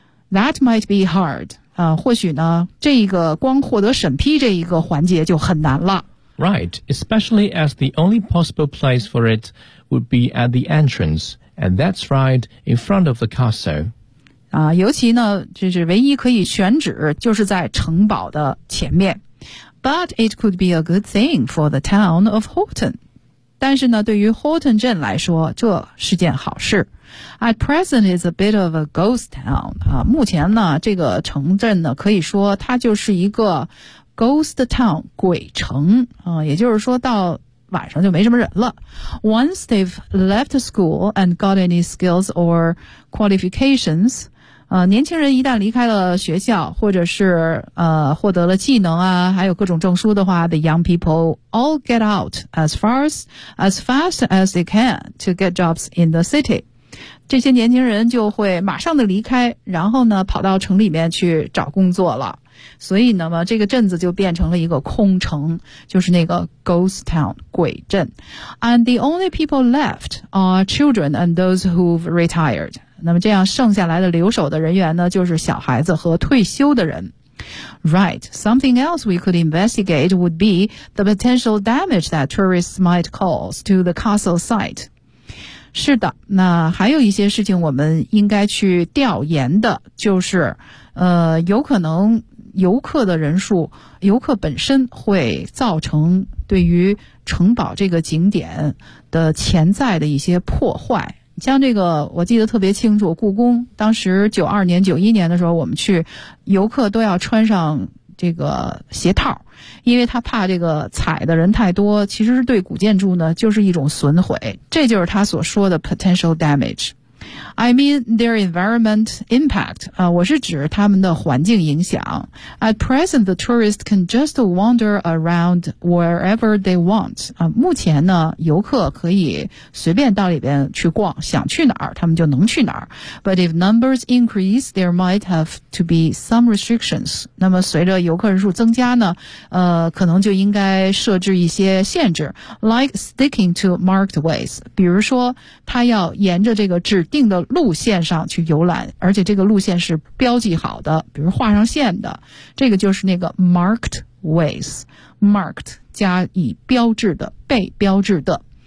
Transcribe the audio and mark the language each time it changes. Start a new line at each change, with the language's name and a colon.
English: That might be hard.
Chinese: 或许呢这一个光获得审批这一个环节就很难了。
English: Right, especially as the only possible place for it would be at the entrance, and that's right in front of the castle.
Chinese: 尤其呢就是唯一可以选址就是在城堡的前面。
English: But it could be a good thing for the town of Horton.
Chinese: 但是呢对于 Horton 镇来说这是件好事。
English: At present, it's a bit of a ghost town.
Chinese: 目前呢，这个城镇呢，可以说它就是一个 ghost town, 鬼城。也就是说到晚上就没什么人了。
English: Once they've left school and got any skills or qualifications,
Chinese: 年轻人一旦离开了学校，或者是获得了技能啊，还有各种证书的话
English: ，the young people all get out as fast as they can to get jobs in the city.
Chinese: 这些年轻人就会马上的离开，然后呢跑到城里面去找工作了，所以那么这个镇子就变成了一个空城，就是那个 ghost town 鬼镇。
English: And the only people left are children and those who've retired.
Chinese: 那么这样剩下来的留守的人员呢就是小孩子和退休的人。
English: Right, something else we could investigate would be the potential damage that tourists might cause to the castle site.
Chinese: 是的，那还有一些事情我们应该去调研的，就是有可能游客的人数，游客本身会造成对于城堡这个景点的潜在的一些破坏。像这个我记得特别清楚，故宫当时92年91年的时候我们去，游客都要穿上这个鞋套，因为他怕这个踩的人太多，其实是对古建筑呢就是一种损毁，这就是他所说的 potential damage。
English: I mean their environment impact.
Chinese: 我是指他们的环境影响。
English: At present, the tourists can just wander around wherever they want.
Chinese: 目前呢，游客可以随便到里边去逛，想去哪儿他们就能去哪儿。
English: But if numbers increase, there might have to be some restrictions.
Chinese: 那么随着游客人数增加呢，可能就应该设置一些限制 ，
English: like sticking to marked ways.
Chinese: 比如说，他要沿着这个指定的路线上去游览，而且这个路线是标记好的，比如画上线的，这个就是那个 marked ways， marked 加以标志的，被标志的。